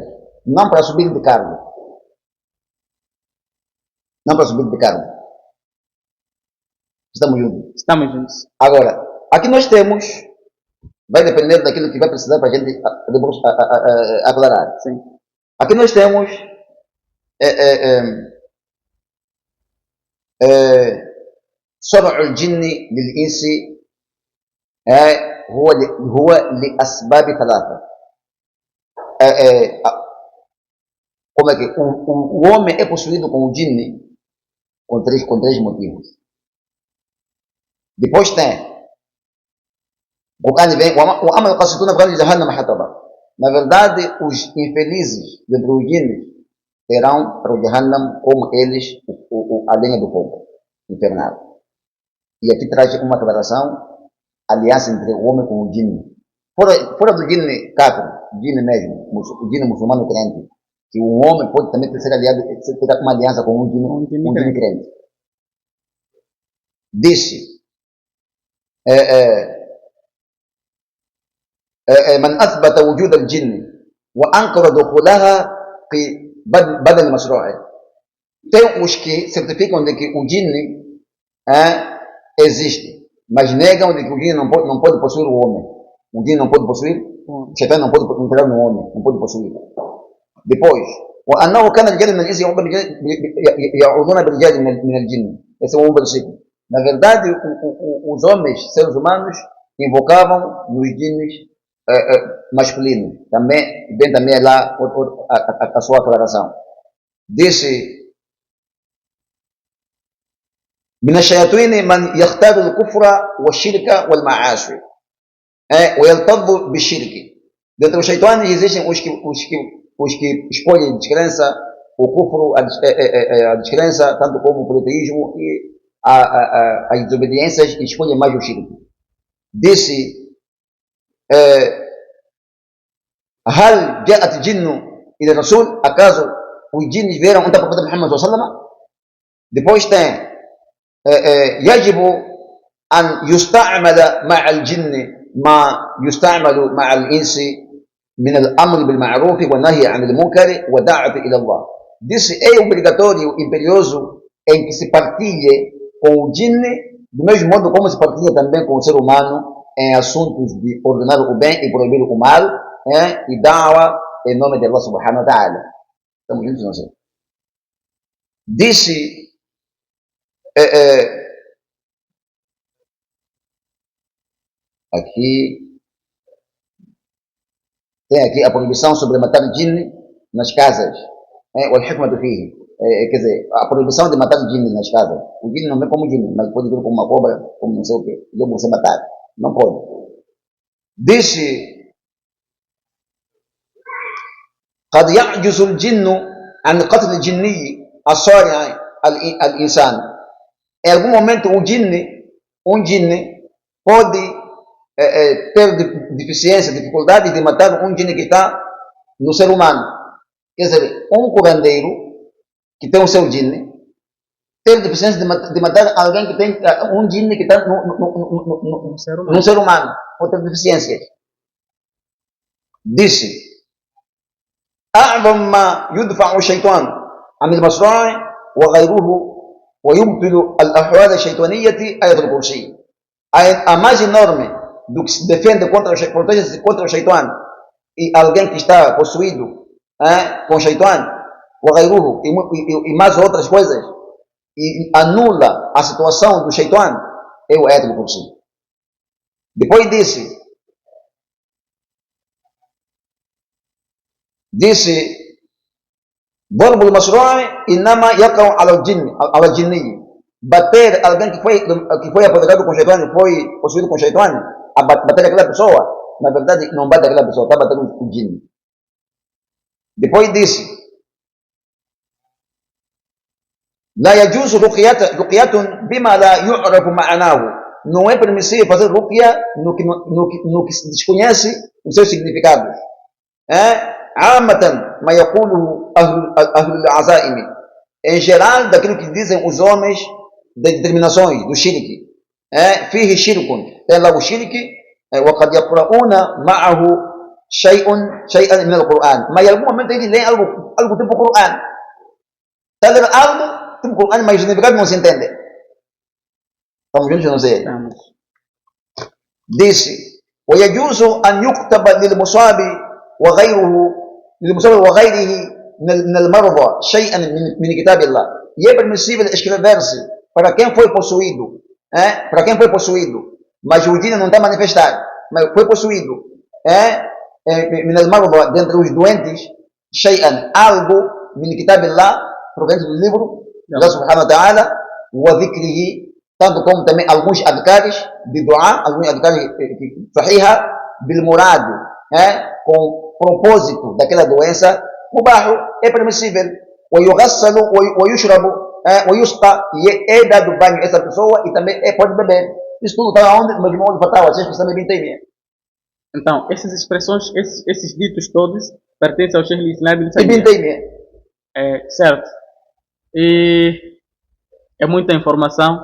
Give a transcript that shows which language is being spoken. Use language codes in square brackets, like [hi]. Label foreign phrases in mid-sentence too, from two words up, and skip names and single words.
[pt] Não para subir de cargo. Não para subir de cargo. Estamos juntos? Estamos juntos. Agora, aqui nós temos, vai depender daquilo que vai precisar para a gente aclarar. Sim. Aqui nós temos [ar] صرع الجن للإنس هو لأسباب ثلاثة. [pt] Como é que o homem é possuído com o jinni com três motivos. Depois tem o Qur'an vem o [ar] أمل قاسطون بي جهنم حطبا. [pt] Na verdade, os infelizes dentre os jinnis terão para o Jahannam como eles a lenha do fogo infernal. E aqui traz uma declaração, aliança entre o homem com o jinni. Fora do jinni kafir, jinni mesmo, o jinni muçulmano crente, que o homem pode também ser aliado, ter uma aliança com um jinni crente. Disse, [ar] من أثبت وجود الجن وأنكر دخولها في بدل المشروع. [pt] Tem os que certificam de que o jinni existe, mas negam de que o jinni não pode possuir o homem. O jinni não pode possuir, o Shaitan não pode entrar no homem, não pode possuir. Depois, [ar] وأنه كان رجال من الإنس يعوذون برجال من الجن. [pt] Esse é um versículo. Na verdade, os homens, seres humanos, invocavam nos jinnis masculino. Também lá a sua aclaração. Disse: [ar] من الشياطين من يختار الكفر والشرك والمعاصي ويلتظ بالشرك. [pt] Dentre os shaitanes existem os que escolhem descrença, o kufru, a descrença, tanto como o politeísmo e as desobediências, e escolhem mais o shirk. Disse: [ar] هل جاءت الجن إلى الرسول؟ أكازو والجن [pt] vieram onde a profeta Muhammad [ar] صلى الله عليه وسلم. [pt] Depois tem [ar] يجب أن يستعمل مع الجن ما يستعمل مع الإنس من الأمر بالمعروف والنهي عن المنكر والدعوة إلى الله. [pt] Disse é obrigatório, imperioso, em que se partilhe com o jinne do mesmo modo como se partilha também com o ser humano em assuntos de ordenar o bem e proibir o mal, e da'wa em nome de [ar] الله سبحانه وتعالى. [pt] Estamos juntos, não sei. Disse aqui tem aqui a proibição sobre matar jinni nas casas. [ar] والحكمة فيه. [pt] Quer dizer, a proibição de matar jinni nas casas. O jinni não vem como jinni, mas pode vir como uma cobra, como não sei o que. Logo você matar. Não pode. Disse: [ar] قد يعجز الجن عن قتل الجني الصارع الإنسان. [pt] Em algum momento um jinni pode ter deficiência, dificuldade de matar um jinni que está no ser humano. Quer dizer, um curandeiro que tem o seu jinni ter deficiência de matar alguém que tem um jinni que está no ser humano. Pode ter deficiências. Disse: [ar] أعظم ما يدفع الشيطان عن المشروع وغيره ويبطل الأحوال الشيطانية آية الكرسي. [pt] A mais enorme do que se defende protege-se contra o shaitan e alguém que está possuído com o shaitan وغيره e mais outras coisas e anula a situação do shaitan é o Ayat al-Kursi. Depois disse [ar] ضرب المشروع إنما يقع على الجني. [pt] Bater alguém que foi apoderado com o shaitan, foi possuído com o shaitan, a bater aquela pessoa, na verdade não bate aquela pessoa, está batendo o jinni. Depois disse: [ar] لا يجوز رقية بما لا يعرف معناه. [pt] Não é permissível fazer ruqya no que se desconhece o seu significado. [ar] عامة ما يقوله أهل العزائم. [pt] Em geral, daquilo que dizem os homens de determinações do shirk. [ar] فيه شرك. [pt] Tem lá o shirk. [ar] وقد يقرؤون معه شيئا من القرآن. [pt] Mas em algum momento eles leem algo tipo Qur'an. Está lendo algo tipo Qur'an, mas o significado não se entende. Estamos juntos, não sei. Disse: [ar] ويجوز أن يكتب للمصاب وغيره من المرضى شيئا من كتاب الله. [pt] E é permissível escrever-se para quem foi possuído, mas o jinn não está manifestado, mas foi possuído. Dentre os doentes, [ar] shay'an, algo, من كتاب الله, [pt] proveniente do livro, [ar] الله سبحانه وتعالى وذكره, [pt] tanto como também alguns adhkares de dua, alguns adhkares sahiha, [ar] بالمراد, [pt] com propósito daquela doença, [ar] mubahu, é permissível, ويغسل ويشرب ويسقى, [pt] e é dado banho a essa pessoa e também pode beber. Isso tudo está onde? No Majmu' al-Fatawa, Sheikh Islam Ibn Taymiyyah. Então, essas expressões, esses ditos todos pertencem ao Sheikh Islam Ibn Taymiyyah. Certo. E é muita informação.